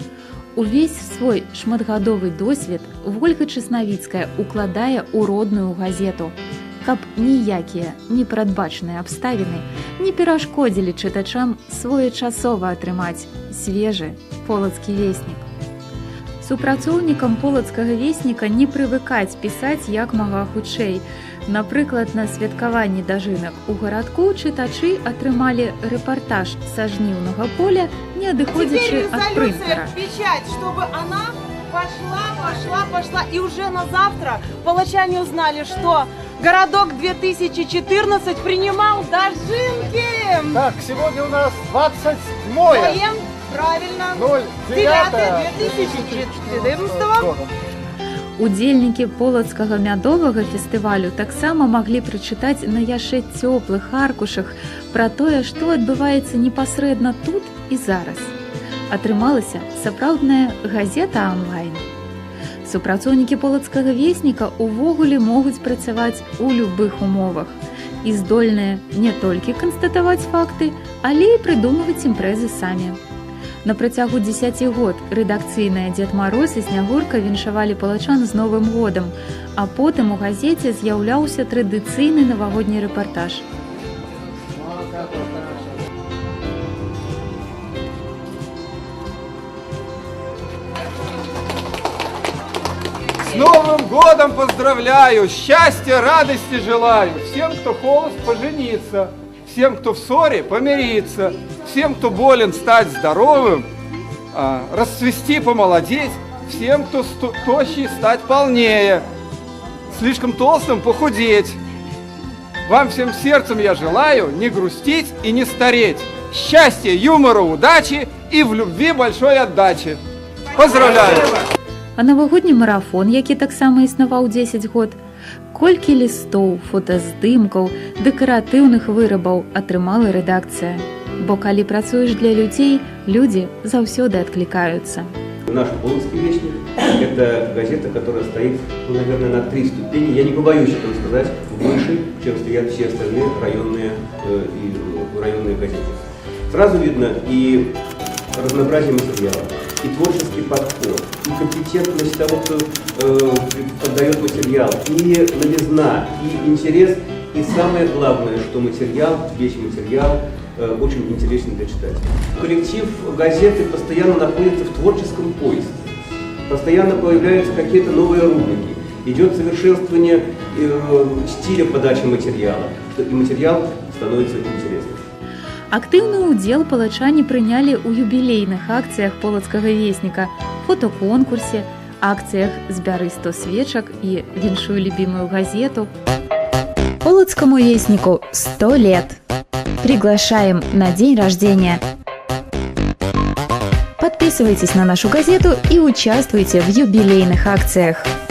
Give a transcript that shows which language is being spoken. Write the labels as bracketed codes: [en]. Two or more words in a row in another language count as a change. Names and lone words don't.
[be] Увесь свой шматгадовы досвед Вольга Часнавіцкая укладае ў родную газету, каб ніякія непрадбачаныя абставіны не перашкодзілі чытачам своечасова атрымаць свежы полацкі веснік. Супрацоўнікам полацкага весніка не прывыкаць пісаць як мага хутчэй. Напрыклад, на святкаванні дажынак у гарадку чытачы атрымалі рэпартаж са жніўнага поля, не адыходзячы ад прынтера. [ru] Печать, чтобы она пошла, и уже на завтра палачане узнали, что городок 2014 принимал дожинки. Так, сегодня у нас 27-е. Правильно. 9-2014. [be] Удзельнікі полацкага мядовага фестывалю таксама маглі прачытаць на яшчэ цёплых аркушах пра тое, што адбываецца непасрэдна тут і зараз. Атрымалася сапраўдная газета онлайн. Супрацоўнікі полацкага весніка ўвогуле могуць працаваць у любых умовах і здольныя не толькі канстатаваць факты, але і прыдумваць імпрэзы самі. На працягу 10 год рэдакцыйная Дзед Мароз і Снягурка віншавалі палачан з Новым годам, а потым у газеце з'яўляўся традыцыйны навагодні рэпартаж. [ru] С Новым годом поздравляю, счастья, радости желаю. Всем, кто холост, пожениться. Всем, кто в ссоре, помириться. Всем, кто болен, стать здоровым. Расцвести, помолодеть. Всем, кто тощий, стать полнее. Слишком толстым похудеть. Вам всем сердцем я желаю не грустить и не стареть. Счастья, юмора, удачи и в любви большой отдачи. Поздравляю! [be] А навагодні марафон, які таксама існаваў 10 год, колькі лістоў, фотаздымкаў, дэкаратыўных вырабаў атрымала рэдакцыя. Бо калі працуеш для людзей, людзі заўсёды адклікаюцца. [ru] Наш полацкий вестник – это газета, которая стоит, наверное, на 3 ступени, я не побоюсь этого сказать, выше, чем стоят все остальные районные газеты. Сразу видно и разнообразие материала, и творческий подход, и компетентность того, кто отдает материал, и новизна, и интерес, и самое главное, что весь материал очень интересен для читателя. Коллектив газеты постоянно находится в творческом поиске, постоянно появляются какие-то новые рубрики, идет совершенствование стиля подачи материала, и материал становится интересным. [be] Актыўны ўдзел палачане прынялі ў юбілейных акцыях полацкага весніка, [ru] фотоконкурсе, акциях [be] «Сбяры 100 свечек» и «Віншуй любимую газету». [ru] Полоцкому вестнику 100 лет. Приглашаем на день рождения. Подписывайтесь на нашу газету и участвуйте в юбилейных акциях.